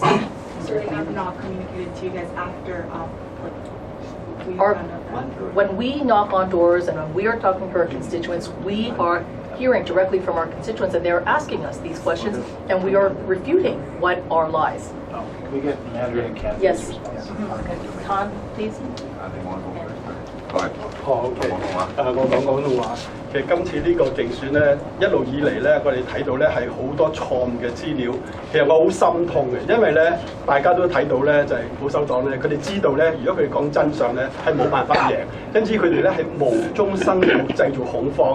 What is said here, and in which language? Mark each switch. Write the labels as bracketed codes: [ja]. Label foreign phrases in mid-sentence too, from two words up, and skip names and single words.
[en] So they have not communicated to you guys after we Our- found out that? When we knock on doors and when we are talking to our constituents, we are hearing directly from our constituents, and they're asking us these questions, and we are refuting what are lies. Can we get Mandarin and Cantonese Yes. response? Han, please. [yue] OK，我講廣東話。其實今次呢個競選咧，一路以嚟咧，我哋睇到咧係好多錯誤嘅資料。其實我好心痛嘅，因為咧大家都睇到咧就係保守黨咧，佢哋知道咧，如果佢哋講真相咧係冇辦法贏，因此佢哋咧係無中生有製造恐慌。